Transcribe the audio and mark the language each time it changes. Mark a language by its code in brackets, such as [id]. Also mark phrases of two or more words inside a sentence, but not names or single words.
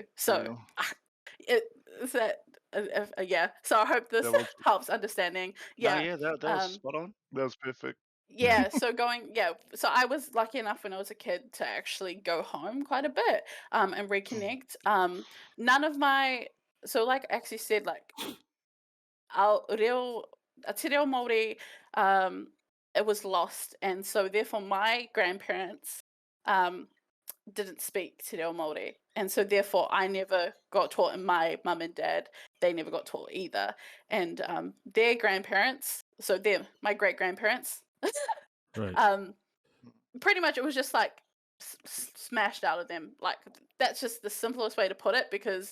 [en] So is that yeah. So I hope this helps understanding. Yeah. That was spot on. That was perfect. Yeah, so so I was lucky enough when I was a kid to actually go home quite a bit and reconnect. None of my, so like I actually said, like [mi] te reo Māori, [en] it was lost, and so therefore my grandparents didn't speak [mi] te reo Māori, [en] and so therefore I never got taught, and my mum and dad, they never got taught either, and their grandparents, so my great grandparents. Right. Pretty much it was just like smashed out of them. Like that's just the simplest way to put it, because